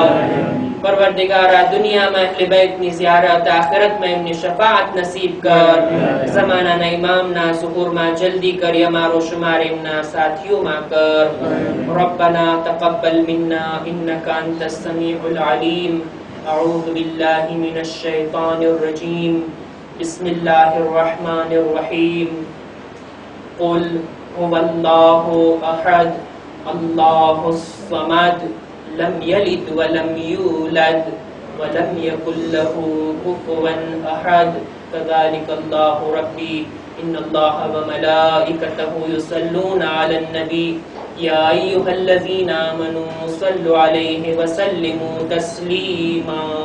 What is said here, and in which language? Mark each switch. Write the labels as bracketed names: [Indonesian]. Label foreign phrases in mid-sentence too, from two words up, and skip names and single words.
[Gujarati] પરવરદિગારા દુનિયામાં અહલે બેતની ઝિયારત, આખિરતમાં એમની શફાઅત નસીબ કર. ઝમાનાના ઇમામના ઝુહુરમાં જલ્દી કરી અમારો શુમાર એમના સાથીઓમાં કર. [Arabic] ربنا تقبل منا إنك أنت السميع العليم. أعوذ بالله من الشيطان الرجيم بسم الله الرحمن الرحيم قل هو الله أحد الله الصمد لم يلد ولم يولد ولم يكن له كفوا أحد كذلك الله ربي إن الله وملائكته يصلون على النبي يا أيها الذين آمنوا صلوا عليه وسلموا تسليما